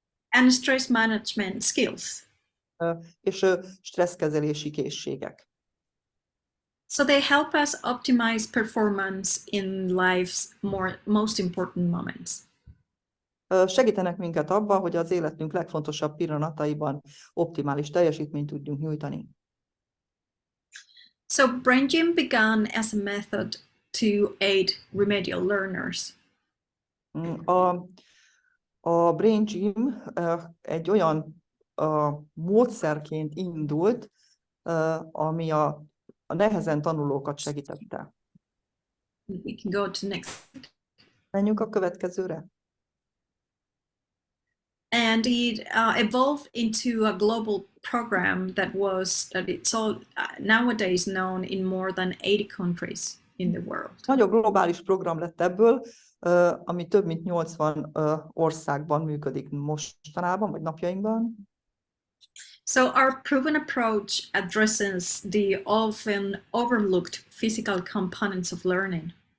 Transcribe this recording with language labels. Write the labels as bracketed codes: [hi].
[en] and stress management skills. [hu] és stresszkezelési készségek. [en] So they help us optimize performance in life's most important moments. [hu] Segítenek minket abban, hogy az életünk legfontosabb pillanataiban optimális teljesítményt tudjunk nyújtani. [en] So Brain Gym began as a method to aid remedial learners. [hu] A Brain Gym egy olyan módszerként indult, ami a nehezen tanulókat segítette. [en] We can go to next. [hu] Menjünk a következőre. [en] And it evolved into a global program that it's all nowadays known in more than 80 countries in the world. [hu] Nagyon globális program lett ebből, ami több mint 80 országban működik mostanában, vagy napjainkban. [en] So our proven approach addresses the often overlooked physical components of learning.